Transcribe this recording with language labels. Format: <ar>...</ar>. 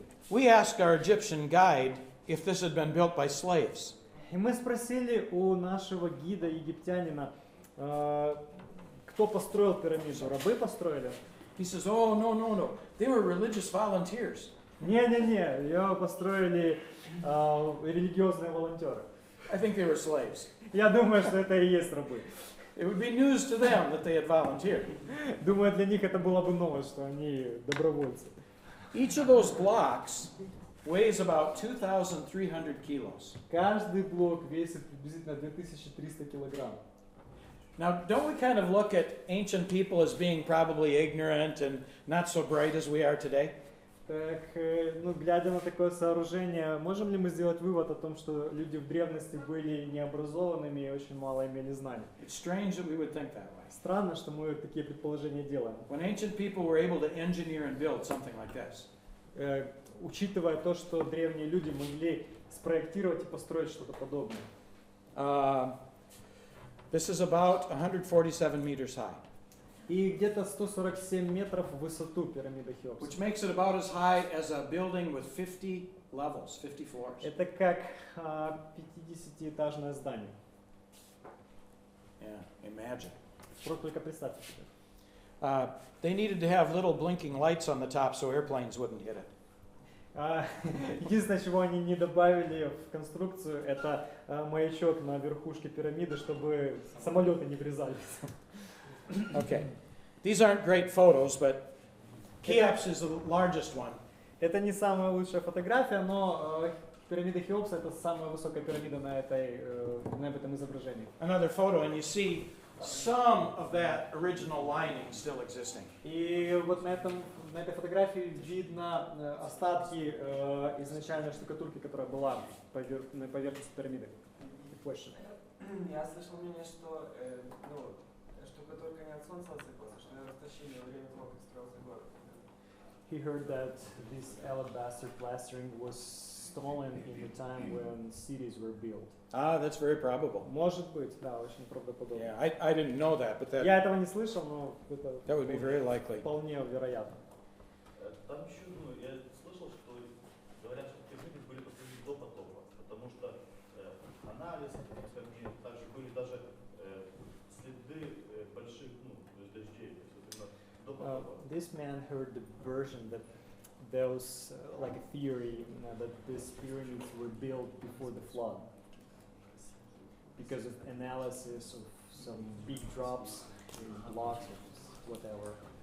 <en>We asked our Egyptian guide if this had been built by slaves.</en> <ru>И мы спросили у нашего гида, египтянина, кто построил пирамиду? Рабы построили?</ru> <en>He says, "Oh, no. They were religious volunteers."</en> <ru>Не-не-не, ее построили религиозные волонтеры.</ru> <en>I think they were slaves.</en> <ru>Я думаю, что это и есть рабы.</ru> <en>It would be news to them that they had volunteered.</en> <ru>Думаю, для них это была бы новость, что они добровольцы.</ru> <en>Each of those blocks weighs about 2,300 kilos.</en> <ru>Каждый блок весит приблизительно 2300 килограмм.</ru> <en>Now, don't we kind of look at ancient people as being probably ignorant and not so bright as we are today?</en> <ru>Так, глядя на такое сооружение, можем ли мы сделать вывод о том, что люди в древности были необразованными и очень мало имели знаний?</ru> <en>It's strange that we would think that way.</en> <ru>Странно, что мы такие предположения делаем.</ru> <en>When ancient people were able to engineer and build something like this.</en> <ru>Учитывая то, что древние люди могли спроектировать и построить что-то подобное.</ru> <en>This is about 147 meters high.</en> <ru>И где-то 147 метров в высоту пирамида Хеопса.</ru> <en>Which makes it about as high as a building with 50 levels, 50 floors.</en> <ru>Это как 50-этажное здание.</ru> <en>Yeah, imagine.</en> <ru>Просто только представьте себе.</ru> <en>They needed to have little blinking lights on the top so airplanes wouldn't hit it.</en> <ru>Единственное, чего они не добавили в конструкцию, это маячок на верхушке пирамиды, чтобы самолеты не врезались.</ru> <en>Okay. These aren't great photos, but Cheops is the largest one.</en> <ru>Это не самая лучшая фотография, но пирамида Хеопса это самая высокая пирамида на этом изображении.</ru> <en>Another photo, and you see some of that original lining still existing.</en> <ru>И вот на этой фотографии видно остатки изначальной штукатурки, которая была на поверхности пирамиды. Позже. Я слышал мнение, что штукатурка не от солнца отсыпалась, что ее растащили во время того, как строился город.</ru> <en>He heard that this alabaster plastering was stolen in the time when cities were built. That's very probable.</en> <ru>Может быть, да, очень правдоподобно.</ru> <en>Yeah, I didn't know that, but</en> <ru>Я этого не слышал, но это</ru> <en>that would be very likely.</en> <ru>вполне вероятно. Там еще, я слышал, что говорят, что пирамиды были построены до потопа, потому что анализ, также были даже следы больших дождей, до потопа.</ru> <en>This man heard the version that there was like a theory that these pyramids were built before the flood because of analysis of some big drops in blocks or whatever.</en>